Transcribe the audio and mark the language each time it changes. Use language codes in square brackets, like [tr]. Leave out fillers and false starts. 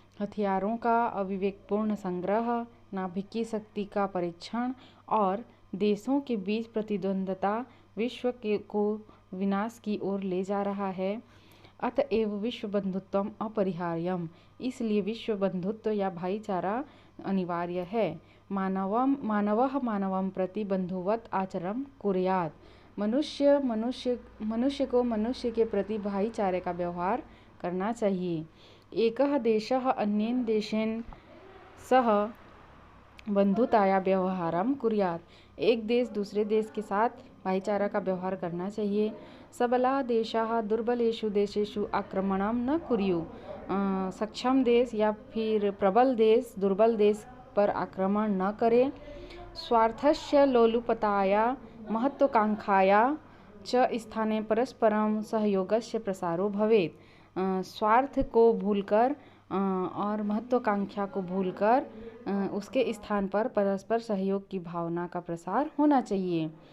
[hi] हथियारों का अविवेकपूर्ण संग्रह, नाभिकीय शक्ति का परीक्षण और देशों के बीच प्रतिद्वंदता विश्व को विनाश की ओर ले जा रहा है। [sa] अतएव विश्व बंधुत्वम अपरिहार्यम, [hi] इसलिए विश्व बंधुत्व या भाईचारा अनिवार्य है। [sa] मानवः मानवं प्रति बंधुवत् आचरणं कुर्यात्। [hi] मनुष्य को मनुष्य के प्रति भाईचारे का व्यवहार करना चाहिए। [sa] एकः देशः अन्येन देशेन सह बंधुताया व्यवहारम कुर्यात्। [hi] एक देश दूसरे देश के साथ भाईचारा का व्यवहार करना चाहिए। [sa] सबला देशाः दुर्बलेषु देशेषु आक्रमणम न कुर्यु। [hi] सक्षम देश या फिर प्रबल देश दुर्बल देश पर आक्रमण न करे। [sa] स्वार्थस्य लोलुपताया महत्वाकांक्षाया च स्थाने परस्परम सहयोगस्य प्रसारो भवेत्। [hi] स्वार्थ को भूलकर और महत्वाकांक्षा को भूलकर उसके स्थान पर परस्पर सहयोग की भावना का प्रसार होना चाहिए।